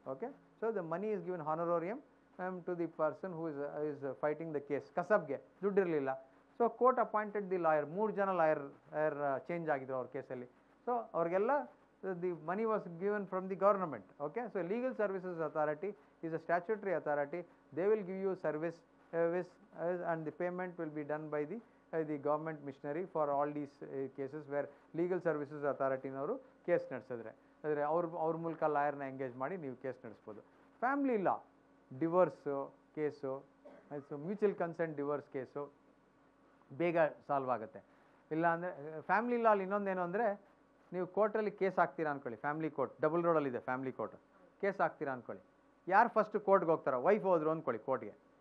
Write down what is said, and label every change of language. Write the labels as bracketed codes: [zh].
[en] Okay, so the money is given honorarium to the person who is fighting the case. [kn] ಕಸಬ್ಗೆ ದುಡ್ಡು ಇರಲಿಲ್ಲ, [en] So court appointed the lawyer. [kn] 3 ಜನ lawyer change ಆಗಿದ್ರು ಅವ್ರ ಕೇಸಲ್ಲಿ. [en] So ಅವ್ರಿಗೆಲ್ಲ the money was given from the government. Okay, so legal services authority is a statutory authority. They will give you service and the payment will be done by the government machinery for all these cases where legal services authority [kn] ನವರು case ನಡೆಸಿದ್ರೆ ಅವ್ರ ಮೂಲಕ ಲಾಯರ್ನ engage ಮಾಡಿ ನೀವು case ನಡೆಸ್ಬೋದು. Family ಲಾ divorce case, mutual consent divorce case ಬೇಗ solve ಆಗುತ್ತೆ. ಇಲ್ಲ ಅಂದರೆ ಫ್ಯಾಮಿಲಿ ಲಾಲ್ ಇನ್ನೊಂದೇನು ಅಂದರೆ, ನೀವು ಕೋರ್ಟಲ್ಲಿ ಕೇಸ್ ಹಾಕ್ತೀರಾ ಅಂದ್ಕೊಳ್ಳಿ, family court double ರೋಡಲ್ಲಿದೆ family court. Case ಹಾಕ್ತೀರಾ ಅಂದ್ಕೊಳ್ಳಿ, ಯಾರು ಫಸ್ಟ್ ಕೋರ್ಟ್ಗೆ ಹೋಗ್ತಾರೋ, ವೈಫ್ ಹೋದ್ರು ಅಂದ್ಕೊಳ್ಳಿ ಕೋರ್ಟ್ಗೆ.